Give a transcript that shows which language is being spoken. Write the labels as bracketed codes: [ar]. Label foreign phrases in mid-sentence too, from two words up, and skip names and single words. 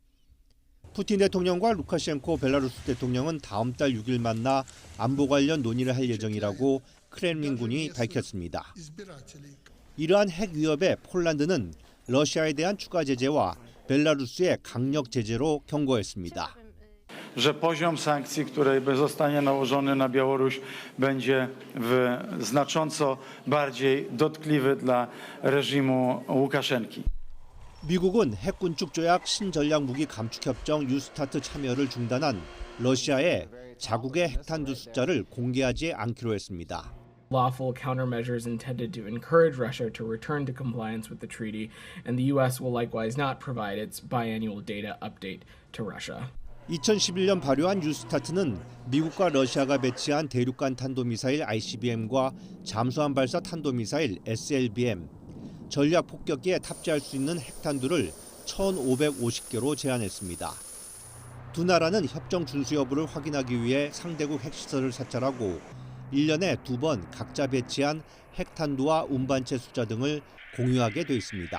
[ko] 푸틴 대통령과 루카셴코 벨라루스 대통령은 다음 달 6일 만나 안보 관련 논의를 할 예정이라고 크렘린군이 밝혔습니다. 이러한 핵 위협에 폴란드는 러시아에 대한 추가 제재와 벨라루스의 강력 제재로 경고했습니다. [pl] że poziom sankcji, który zostanie nałożony na Białoruś, będzie znacząco bardziej dotkliwy dla reżimu Łukaszenki. [ko] 미국은 핵군축 조약 신전략 무기 감축 협정 뉴스타트 참여를 중단한 러시아의 자국의 핵탄두 숫자를 공개하지 않기로 했습니다. [en] Lawful countermeasures intended to encourage Russia to return to compliance with the treaty, and the U.S. will likewise not provide its biannual data update to Russia. [ko] 2011년 발효한 뉴스타트는 미국과 러시아가 배치한 대륙간 탄도미사일 ICBM과 잠수함 발사 탄도미사일 SLBM, 전략 폭격기에 탑재할 수 있는 핵탄두를 1,550개로 제한했습니다. 두 나라는 협정 준수 여부를 확인하기 위해 상대국 핵시설을 사찰하고 1년에 2번 각자 배치한 핵탄두와 운반체 숫자 등을 공유하게 돼 있습니다.